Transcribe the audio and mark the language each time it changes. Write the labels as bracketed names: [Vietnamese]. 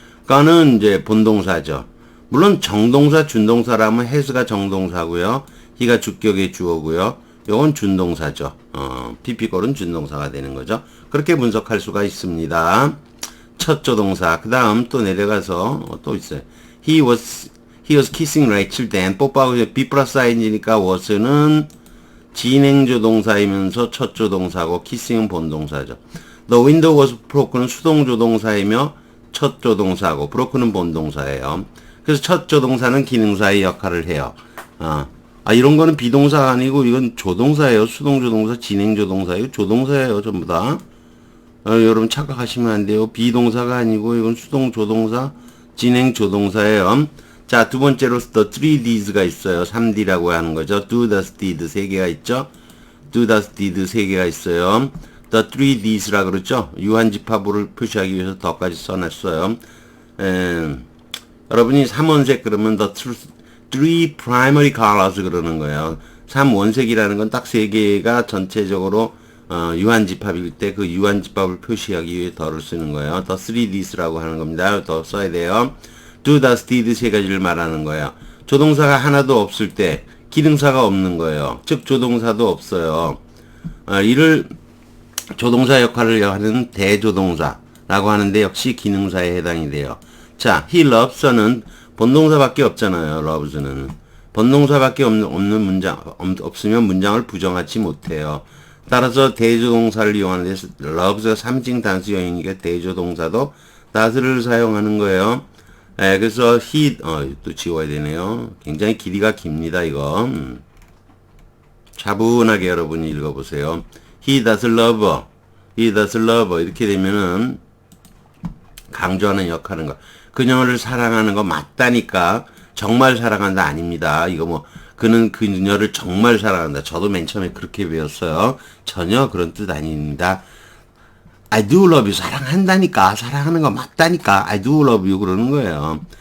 [Korean] gone은 이제 본동사죠. 물론 정동사, 준동사라면 has가 정동사고요. he가 주격의 주어고요. 요건 준동사죠. pp꼴은 준동사가 되는 거죠. 그렇게 분석할 수가 있습니다. 첫 조동사. 그 다음 또 내려가서 또 있어요. [English] He was kissing Rachel then. [Korean] 뽀뽀하고 be 플러스 ing니까 was는 진행조동사이면서 첫 조동사고 kissing은 본동사죠. [English] The window was broken [Korean] 은 수동조동사이며 첫 조동사고 broken은 본동사예요. 그래서 첫 조동사는 기능사의 역할을 해요. 이런 거는 비동사가 아니고 이건 조동사예요. 수동조동사, 진행조동사예요. 조동사예요. 전부 다. 여러분 착각하시면 안 돼요. 비동사가 아니고 이건 수동조동사, 진행조동사예요. 자, 두 번째로 the 3Ds가 있어요. 3D라고 하는 거죠. do, does, did 3개가 있죠. do, does, did 3개가 있어요. the 3Ds라 그러죠. 유한집합어를 표시하기 위해서 더까지 써놨어요. 여러분이 3원색 그러면 [English] the three primary colors [Korean] 그러는 거예요. 3원색이라는 건 딱 3개가 전체적으로 유한집합일 때 그 유한집합을 표시하기 위해 더를 쓰는 거예요. the 3Ds라고 하는 겁니다. 더 써야 돼요. do, does, did 세 가지를 말하는 거예요. 조동사가 하나도 없을 때 기능사가 없는 거예요. 즉 조동사도 없어요. 이를 조동사 역할을 하는 대조동사라고 하는데 역시 기능사에 해당이 돼요. 자, [English] he loves [Korean] 는 본동사밖에 없잖아요. loves는 본동사밖에 없는 문장 없으면 문장을 부정하지 못해요. 따라서 대조동사를 이용하는데 loves가 3중 단수형이니까 대조동사도 that을 사용하는 거예요. 그래서 he 또 지워야 되네요. 굉장히 길이가 깁니다. 이거 차분하게 여러분이 읽어보세요. [English] he does love her, he does love her [Korean] 이렇게 되면은 강조하는 역할은 거. 그녀를 사랑하는 거 맞다니까. 정말 사랑한다 아닙니다. 이거 뭐 그는 그녀를 정말 사랑한다. 저도 맨 처음에 그렇게 배웠어요. 전혀 그런 뜻 아닙니다. [English] I do love you. [Korean] 사랑한다니까. 사랑하는 거 맞다니까. [English] I do love you. [Korean] 그러는 거예요.